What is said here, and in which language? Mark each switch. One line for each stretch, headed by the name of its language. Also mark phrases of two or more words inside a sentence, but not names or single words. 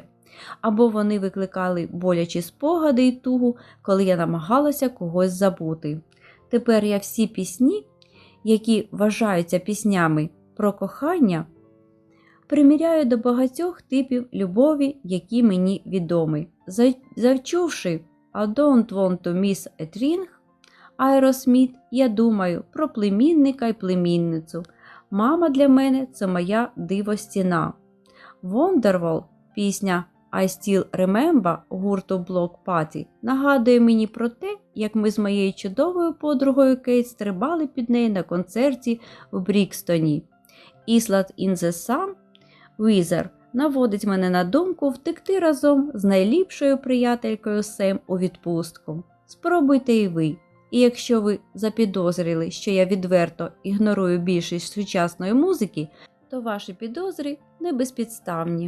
Ukrainian: Або вони викликали болячі спогади і тугу, коли я намагалася когось забути. Тепер я всі пісні, які вважаються піснями про кохання, приміряю до багатьох типів любові, які мені відомі. Завчувши «I don't want to miss a thing» Aerosmith, я думаю про племінника і племінницю. Мама для мене – це моя дивостіна. Wonderwall, пісня I Still Remember гурту Bloc Party, нагадує мені про те, як ми з моєю чудовою подругою Кейт стрибали під неї на концерті в Брікстоні. Island in the Sun Weather наводить мене на думку втекти разом з найліпшою приятелькою Сем у відпустку. Спробуйте і ви. І якщо ви запідозрили, що я відверто ігнорую більшість сучасної музики, то ваші підозри не безпідставні.